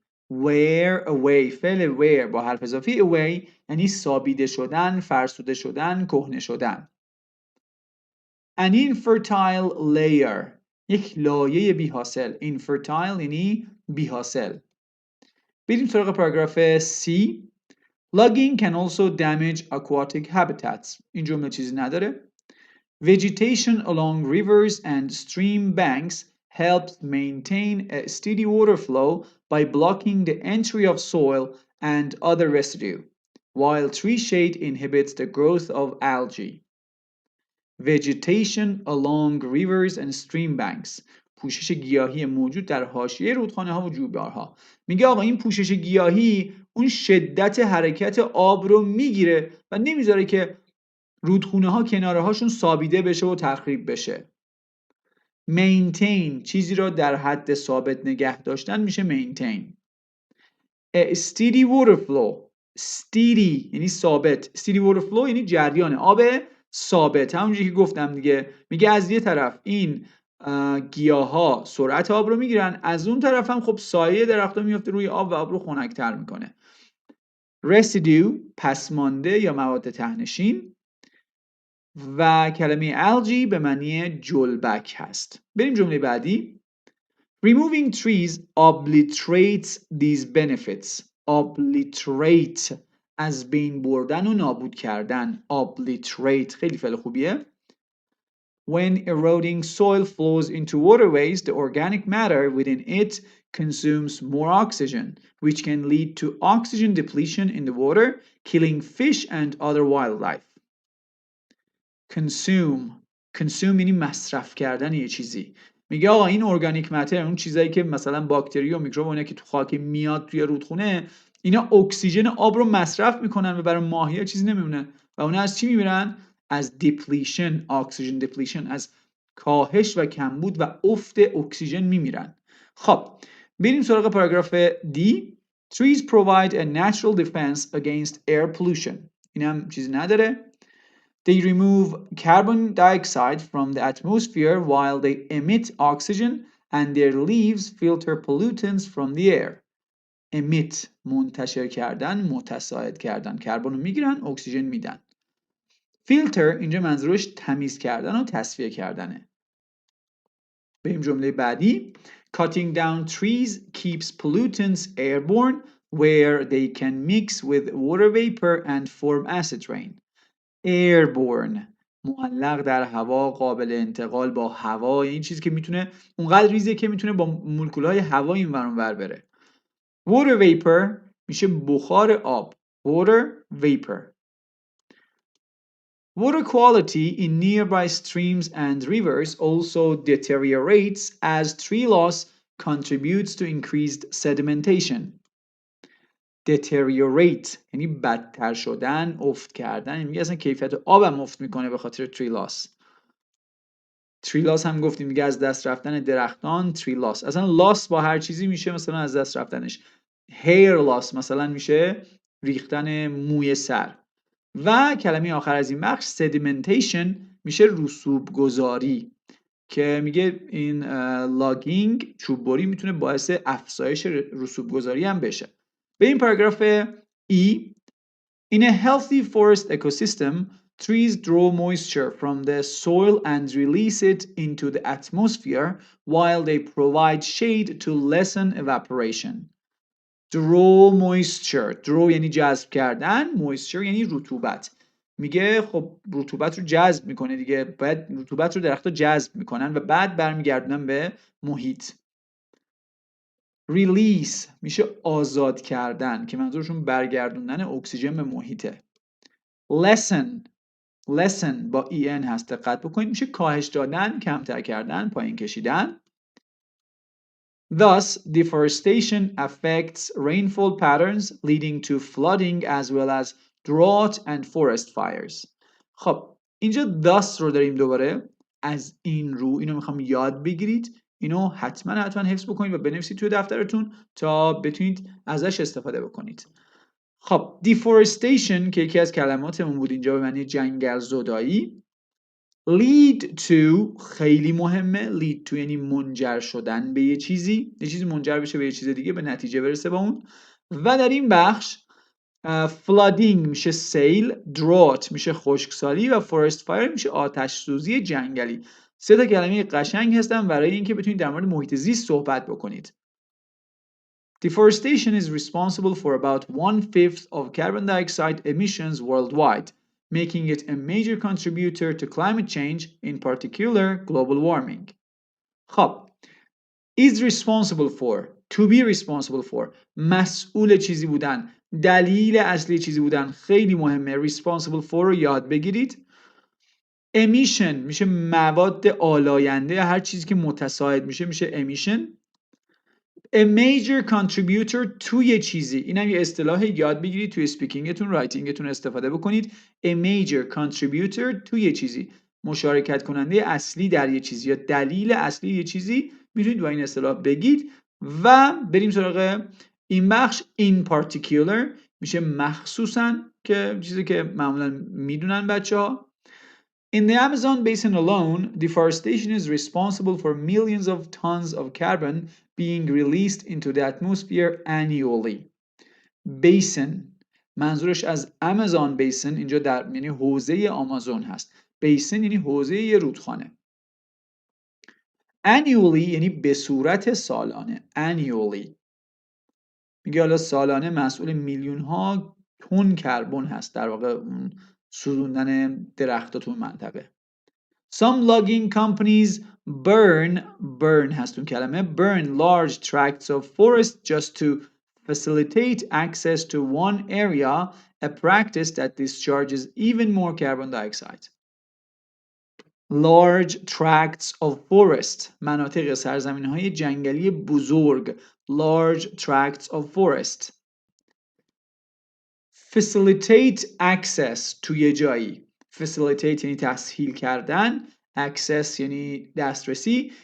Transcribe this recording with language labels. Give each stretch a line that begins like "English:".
Persian: wear away فعل wear با حرف اضافی away یعنی سابیده شدن، فرسوده شدن، کهنه شدن.
English: An infertile layer
Persian: یک لایه بی‌حاصل. infertile یعنی بی‌حاصل. بریم سراغ پاراگراف C.
English: Logging can also damage aquatic habitats.
Persian: این جمله چیزی نداره.
English: Vegetation along rivers and stream banks helps maintain a steady water flow by blocking the entry of soil and other residue, while tree shade inhibits the growth of algae. Vegetation along rivers and stream banks.
Persian: پوشش گیاهی موجود در حاشیه رودخانه ها و جویبارها. میگه آقا این پوشش گیاهی اون شدت حرکت آب رو میگیره و نمیذاره که رودخونه ها کناره هاشون سابیده بشه و تخریب بشه. maintain چیزی رو در حد ثابت نگه داشتن میشه maintain.
English: A steady water flow.
Persian: steady یعنی ثابت.
English: steady water flow
Persian: یعنی جریان آب ثابت. همونجوری که گفتم دیگه، میگه از یه طرف این گیاها سرعت آب رو میگیرن، از اون طرف هم خب سایه درخت‌ها میفته روی آب و آب رو خنک‌تر میکنه. residue پسمانده یا مواد ته‌نشین. و کلمه algae به معنی جلبک هست. بریم جمله بعدی.
English: Removing trees obliterates these benefits.
Persian: Obliterate از بین بردن و نابود کردن. Obliterate خیلی فعل خوبیه.
English: When eroding soil flows into waterways, the organic matter within it consumes more oxygen, which can lead to oxygen depletion in the water, killing fish and other wildlife.
Persian: consume یعنی مصرف کردن یه چیزی. میگه آقا این ارگانیک متر، اون چیزایی که مثلا باکتری و میکروب و اینا که تو خاک میاد توی رودخونه، اینا اکسیژن آب رو مصرف میکنن و برای ماهی‌ها چیزی نمیمونه و اونا از چی میمیرن؟ از دیپلیشن، اکسیژن دیپلیشن، از کاهش و کمبود و افت اکسیژن میمیرن. خب بریم سراغ پاراگراف دی.
English: Trees provide a natural defense against air pollution.
Persian: اینم چیزی نداره.
English: They remove carbon dioxide from the atmosphere while they emit oxygen, and their leaves filter pollutants from the air.
Persian: Emit منتشر کردن، متصاعد کردن، کربن رو میگیرن، اکسیژن میدن. filter اینجا منظورش تمیز کردن و تصفیه کردنه. بریم جمله بعدی.
English: Cutting down trees keeps pollutants airborne where they can mix with water vapor and form acid rain.
Persian: airborne معلق در هوا، قابل انتقال با هوا، این چیزی که میتونه اونقدر ریزه که میتونه با مولکولهای هوا این ور اون ور بره. water vapor میشه بخار آب.
English: water vapor. Water quality in nearby streams and rivers also deteriorates as tree loss contributes to increased sedimentation.
Persian: deteriorate یعنی بدتر شدن، افت کردن. میگه اصلا کیفیت آبم افت میکنه به خاطر tree loss. tree loss هم گفتیم دیگه، از دست رفتن درختان. tree loss اصلا loss با هر چیزی میشه مثلا از دست رفتنش. hair loss مثلا میشه ریختن موی سر. و کلمه آخر از این بخش sedimentation میشه رسوب گذاری که میگه این لاگینگ، چوببری، میتونه باعث افزایش رسوب گذاری هم بشه. به این پاراگراف E.
English: In a healthy forest ecosystem, trees draw moisture from the soil and release it into the atmosphere while they provide shade to lessen evaporation. draw moisture.
Persian: draw یعنی جذب کردن، moisture یعنی رطوبت. میگه خب رطوبت رو جذب میکنه دیگه، باید رطوبت رو درخت‌ها جذب میکنن و بعد برمیگردونن به محیط. release میشه آزاد کردن که منظورشون برگردوندن اکسیژن به محیطه. lessen با en هست، دقت بکنید، میشه کاهش دادن، کمتر کردن، پایین کشیدن.
English: Thus, deforestation affects rainfall patterns leading to flooding as well as drought and forest fires.
Persian: خب اینجا thus رو داریم دوباره از این رو، اینو میخوام یاد بگیرید، اینو حتما حفظ بکنید و بنویسید توی دفترتون تا بتونید ازش استفاده بکنید. خب deforestation که یکی از کلماتمون بود اینجا به معنی جنگل زدایی. lead to خیلی مهمه. lead to یعنی منجر شدن به یه چیزی منجر بشه به یه چیز دیگه، به نتیجه برسه با اون. و در این بخش flooding میشه سیل، drought میشه خشکسالی و forest fire میشه آتش سوزی جنگلی. سه تا کلمه قشنگ هستن برای اینکه بتونید در مورد محیط زیست صحبت بکنید.
English: Deforestation is responsible for about 1/5 of carbon dioxide emissions worldwide, making it a major contributor to climate change, in particular global warming.
Persian: خب
English: is responsible for, to be responsible for،
Persian: مسئول چیزی بودن، دلیل اصلی چیزی بودن، خیلی مهمه. responsible for رو یاد بگیرید. emission میشه مواد آلاینده، هر چیزی که متصاعد میشه emission.
English: A major contributor to
Persian: یه چیزی، اینم یه اصطلاح، یاد بگیرید توی اسپیکینگتون، رایتینگتون استفاده بکنید.
English: A major contributor to
Persian: یه چیزی، مشارکت کننده اصلی در یه چیزی یا دلیل اصلی یه چیزی، میتونید با این اصطلاح بگید. و بریم سراغ این بخش. in particular میشه مخصوصاً، که چیزی که معمولاً میدونن بچه‌ها.
English: In the Amazon basin alone, deforestation is responsible for millions of tons of carbon being released into the atmosphere annually.
Persian: Basin منظورش از Amazon basin اینجا در یعنی حوزه آمازون هست. بیسن یعنی حوزه یه رودخانه. annually یعنی به صورت سالانه. annually میگه حالا سالانه مسئول میلیون ها تن کربن هست، در واقع اون سوزوندن درخت‌ها تو منطقه.
English: Some logging companies burn
Persian: هست اون کلمه
English: burn large tracts of forest just to facilitate access to one area, a practice that discharges even more carbon dioxide. Large tracts of forest
Persian: مناطق سرزمین‌های جنگلی بزرگ.
English: Large tracts of forest. Facilitate access
Persian: توی جایی. Facilitate یعنی تسهیل کردن، access یعنی دسترسی.